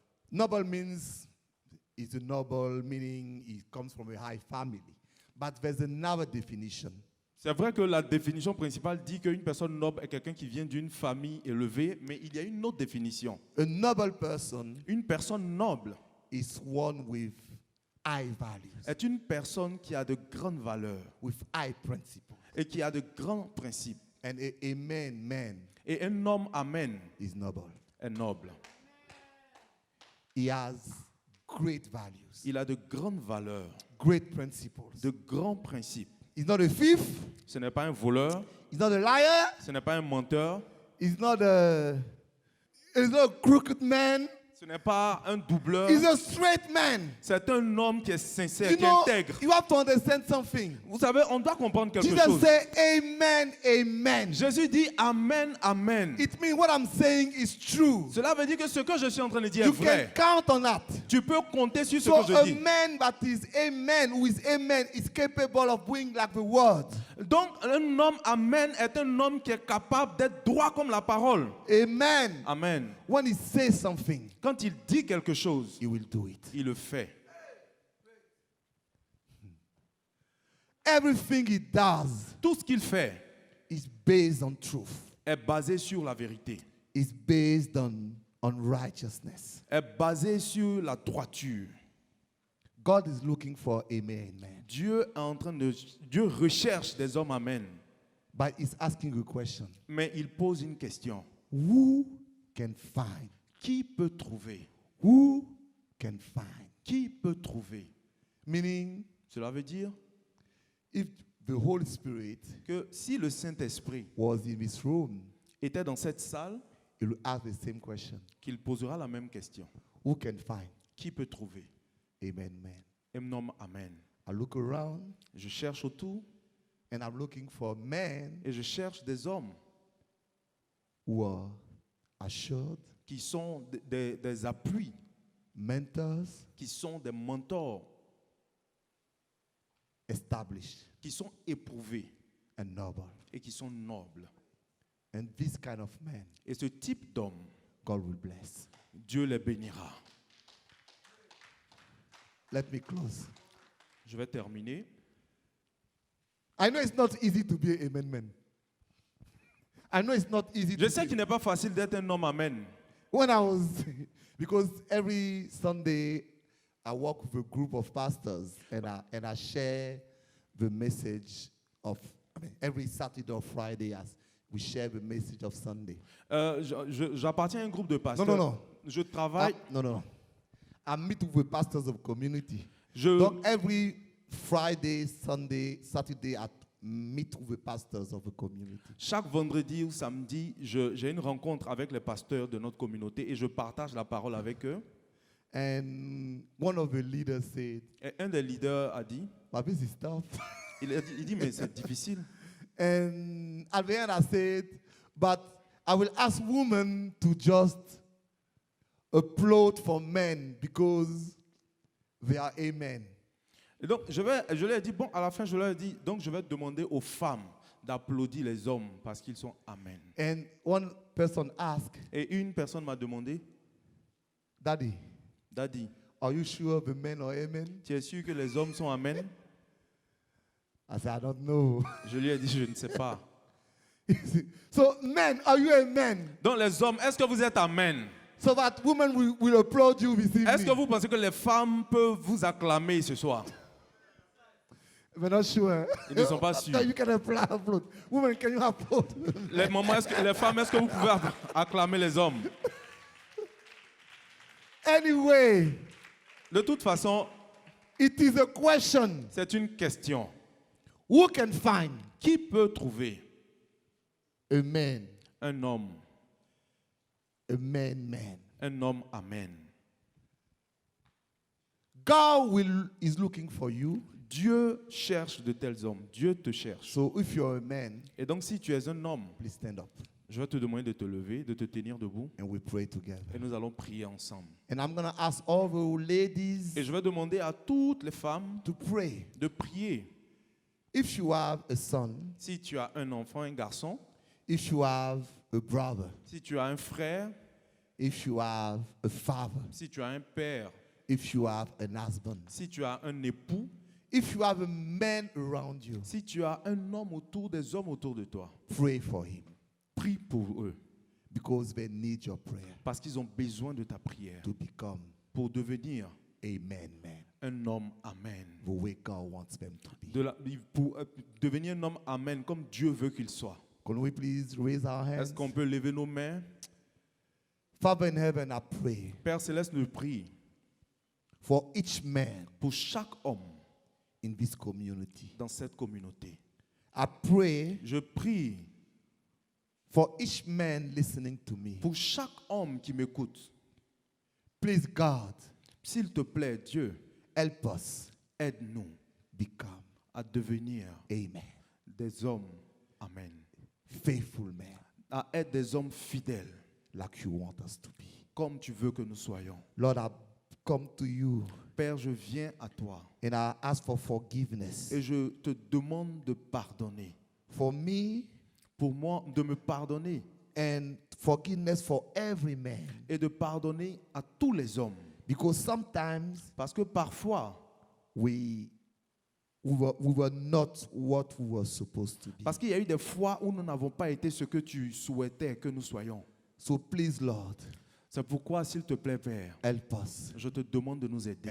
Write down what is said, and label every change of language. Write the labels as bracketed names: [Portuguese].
[English] Noble means is a noble, meaning he comes from a high family. But there's another definition. [French] C'est vrai que la définition principale dit qu'une personne noble est quelqu'un qui vient d'une famille élevée, mais il y a une autre définition. [English] A noble person [French] Une personne noble [English] is one with high values, [French] est une personne qui a de grandes valeurs [English] with high principles. [French] et qui a de grands principes. [English] And a amen man [French] Et un homme amen [English] is noble. [French] est noble. [English] He has great values, [French] Il a de grandes valeurs, [English] great principles. [French] de grands principes. [English] He's not a thief. [French] Ce n'est pas un voleur, [English] He's not a liar. [French] ce n'est pas un menteur, [English] He's not a crooked man. [French] ce n'est pas un doubleur. [English] He's a straight man. [French] C'est un homme qui est sincère, [English] You [French] qui est [English] know, [French] intègre. [English] you have to understand something. [French] Vous savez, on doit comprendre quelque [English] Jesus [French] chose. [English] said, Amen, amen. [French] Jésus dit Amen, Amen. [English] It means what I'm saying is true. [French] Cela veut dire que ce que je suis en train de dire est [English] You can [French] vrai. [English] count on that. [French] Tu peux compter sur ce [English] So [French] que je [English] a [French] dis. [English] man that is amen, who is amen, is capable of doing like the word. [French] Donc, un homme Amen est un homme qui est capable d'être droit comme la parole. [English] Amen. [French] Amen. [English] When he says something, [French] Quand il dit quelque chose, [English] he will do it. [French] il le fait. [English] Everything he does [French] Tout ce qu'il fait [English] is based on truth. [French] est basé sur la vérité, [English] Is based on righteousness. [French] est basé sur la droiture. [English] God is looking for amen, man. [French] Dieu recherche des hommes Amen. [English] But he's asking a question. [French] Mais il pose une question. [English] Who can find? [French] Qui peut trouver? [English] Who can find? [French] Qui peut trouver? [English] Meaning, [French] Cela veut dire [English] if the Holy Spirit [French] que si le Saint-Esprit [English] was in this room, [French] était dans cette salle, [English] he will ask the same question. [French] qu'il posera la même question. [English] Who can find? [French] Qui peut trouver? [English] Amen, man. [French] Un homme Amen. [English] I look around [French] Je cherche autour [English] and I'm looking for men [French] et je cherche des hommes [English] who are assured, [French] qui sont des appuis, [English] mentors, [French] qui sont des mentors, [English] established, [French] qui sont éprouvés [English] and noble. [French] et qui sont nobles. [English] And this kind of man, [French] Et ce type d'homme, [English] God will bless. [French] Dieu les bénira. [English] Let me close. [French] Je vais terminer. [English] I know it's not easy to be an amen man. I know it's not easy [French] Je [English] to [French] sais [English] be. [French] qu'il n'est pas facile d'être un homme Amen. [English] When I was, because every Sunday I work with a group of pastors and I share the message of, every Saturday or Friday as we share the message of Sunday. [French] J'appartiens à un groupe de pasteurs. [English] No. [French] Je travaille. [English] No. I meet with the pastors of community. [French] Je, [English] So every Friday, Sunday, Saturday, I meet with the pastors of the community. [French] chaque vendredi ou samedi, j'ai une rencontre avec les pasteurs de notre communauté et je partage la parole avec eux. [English] And one of the leaders said, [French] Et un des leaders a dit, [English] "But this is tough." [French] il dit mais c'est difficile. [English] And at the end, I said, "But I will ask women to just applaud for men because they are amen." [French] Et donc je leur ai dit, bon, à la fin je leur ai dit, donc je vais demander aux femmes d'applaudir les hommes parce qu'ils sont Amen. [English] And one person asked, [French] Et une personne m'a demandé, [English] "Daddy, Daddy, are you sure the men are amen?" [French] tu es sûr que les hommes sont Amen? [English] I said, "I don't know." [French] Je lui ai dit, je ne sais pas. [English] So, men, are you amen? [French] Donc les hommes, est-ce que vous êtes Amen? [English] So that women will applaud you this evening. [French] Est-ce que vous pensez que les femmes peuvent vous acclamer ce soir? [English] We're not sure. [French] Ils ne sont pas sûrs. [English] No, you can applaud. Women, can you applaud? [French] Les mamans, les femmes, est-ce que vous pouvez acclamer les hommes? [English] Anyway, [French] De toute façon, [English] it is a question. [French] c'est une question. [English] Who can find [French] Qui peut trouver [English] a man, [French] un homme, [English] man? [French] un homme Amen? [English] God is looking for you. [French] Dieu cherche de tels hommes. Dieu te cherche. [English] So if you're a man, [French] Et donc, si tu es un homme, [English] please stand up [French] je vais te demander de te lever, de te tenir debout. [English] and we pray together. [French] Et nous allons prier ensemble. [English] And I'm going to ask all the ladies [French] Et je vais demander à toutes les femmes [English] to pray. [French] de prier. [English] If you have a son, [French] Si tu as un enfant, un garçon, [English] if you have a brother, [French] si tu as un frère, [English] if you have a father, [French] si tu as un père, [English] if you have an husband, [French] si tu as un époux, [English] if you have a man around you, [French] si tu as un homme autour des hommes autour de toi, [English] pray for him [French] prie pour eux. [English] because they need your prayer [French] Parce qu'ils ont besoin de ta prière [English] to become [French] pour devenir [English] a man. [French] un homme. Amen. [English] The way God wants them to be. [French] Pour devenir un homme. Amen. Comme Dieu veut qu'il soit. [English] Can we please raise our hands? [French] Est-ce qu'on peut lever nos mains? [English] Father in heaven, I pray [French] Père Céleste, nous prie [English] for each man [French] pour chaque homme [English] in this community. [French] dans cette communauté. [English] I pray [French] Je prie [English] for each man listening to me. [French] pour chaque homme qui m'écoute. [English] Please, God, [French] S'il te plaît, Dieu, [English] help us [French] aide-nous [English] become, [French] à devenir [English] amen, [French] des hommes. Amen. [English] faithful men [French] À être des hommes fidèles, [English] like you want us to be. [French] comme tu veux que nous soyons. [English] Lord, I come to you [French] Père, je viens à toi [English] and I ask for forgiveness [French] et je te demande de pardonner. [English] for me [French] Pour moi, de me pardonner [English] and forgiveness for every man. [French] et de pardonner à tous les hommes. [English] Because sometimes [French] Parce que parfois, [English] we were not what we were supposed to be. [French] parce qu'il y a eu des fois où nous n'avons pas été ce que tu souhaitais que nous soyons. [English] So please, Lord, [French] C'est pourquoi, s'il te plaît, Père, [English] help us [French] je te demande de nous aider